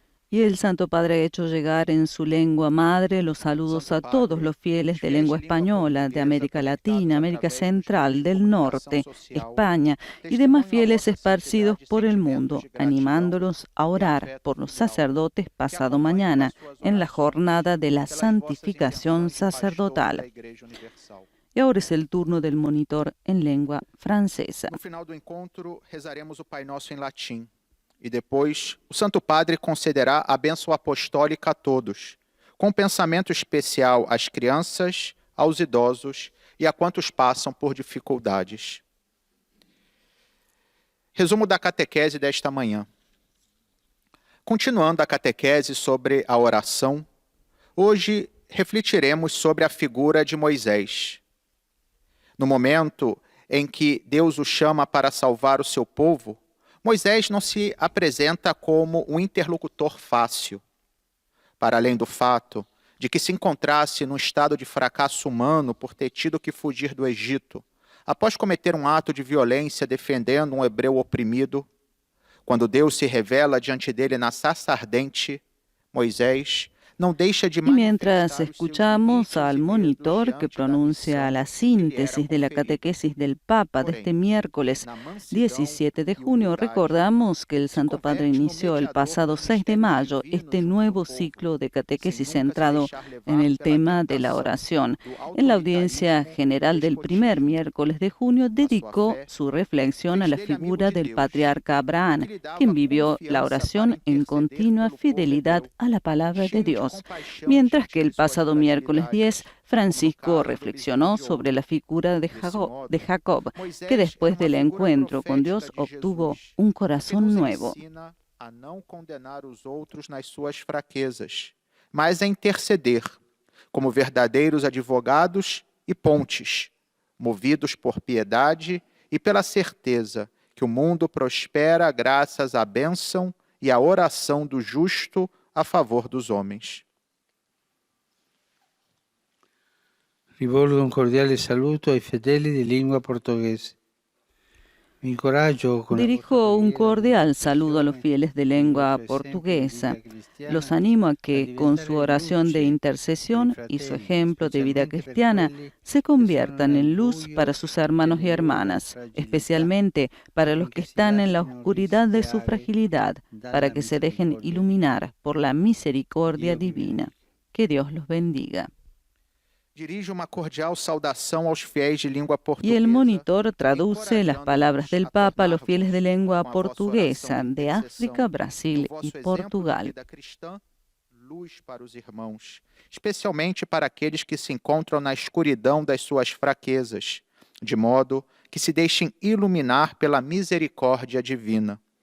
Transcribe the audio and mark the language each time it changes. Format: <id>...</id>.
<es>Y el Santo Padre ha hecho llegar en su lengua madre los saludos a todos los fieles de lengua española, de América Latina, América Central, del Norte, España y demás fieles esparcidos por el mundo, animándolos a orar por los sacerdotes pasado mañana en la jornada de la santificación sacerdotal. Y ahora es el turno del monitor en lengua francesa.</es> <pt>No final do encontro, rezaremos o Pai Nosso em latim. E depois, o Santo Padre concederá a bênção apostólica a todos, com um pensamento especial às crianças, aos idosos e a quantos passam por dificuldades. Resumo da catequese desta manhã. Continuando a catequese sobre a oração, hoje refletiremos sobre a figura de Moisés. No momento em que Deus o chama para salvar o seu povo, Moisés não se apresenta como um interlocutor fácil. Para além do fato de que se encontrasse num estado de fracasso humano por ter tido que fugir do Egito, após cometer um ato de violência defendendo um hebreu oprimido, quando Deus se revela diante dele na sarça ardente, Moisés</pt> <es>no deja de Y mientras escuchamos al monitor que pronuncia la síntesis de la catequesis del Papa de este miércoles 17 de junio, recordamos que el Santo Padre inició el pasado 6 de mayo este nuevo ciclo de catequesis centrado en el tema de la oración. En la audiencia general del primer miércoles de junio dedicó su reflexión a la figura del patriarca Abraham, quien vivió la oración en continua fidelidad a la palabra de Dios. Mientras que el pasado miércoles 10, Francisco reflexionó sobre la figura de Jacob, que después del encuentro con Dios obtuvo un corazón nuevo.</es> <pt>A não condenar os outros nas suas fraquezas, mas a interceder, como verdadeiros advogados e pontes, movidos por piedade e pela certeza que o mundo prospera graças à bênção e à oração do justo a favor dos homens.</pt> <it>Rivolgo un cordiale saluto ai fedeli di lingua portoghese</it> <es>Dirijo un cordial saludo a los fieles de lengua portuguesa. Los animo a que, con su oración de intercesión y su ejemplo de vida cristiana, se conviertan en luz para sus hermanos y hermanas, especialmente para los que están en la oscuridad de su fragilidad, para que se dejen iluminar por la misericordia divina. Que Dios los bendiga.</es> <pt>Dirige uma cordial saudação aos fiéis de língua</pt> <es>Y</es> <pt>portuguesa.</pt> <es>el monitor traduce las palabras del Papa a los fieles de lengua portuguesa de África, Brasil y Portugal.</es> <pt>Luz para os irmãos, especialmente para aqueles que se encontram na escuridão das suas fraquezas, de modo que se deixem iluminar pela misericórdia divina.</pt>